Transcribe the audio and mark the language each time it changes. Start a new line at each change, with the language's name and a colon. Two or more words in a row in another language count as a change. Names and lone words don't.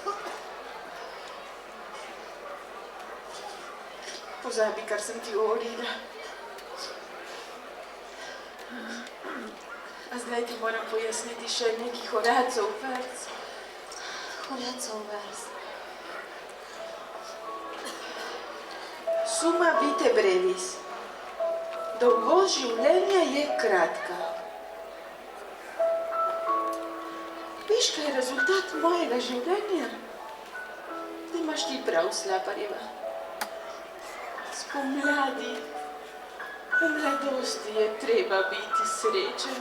Slovenian: Pozabi, kar sem ti govorila. A zdaj ti moram pojasniti še neki Horacov verz. Horacov verz.
Latin: Summa vitae brevis.
Slovenian: Dolgost življenja je kratka. Veš, kaj je rezultat mojega življenja? Da imaš ti prav, Slaparjeva. Spomladi, v mladosti je treba biti srečen.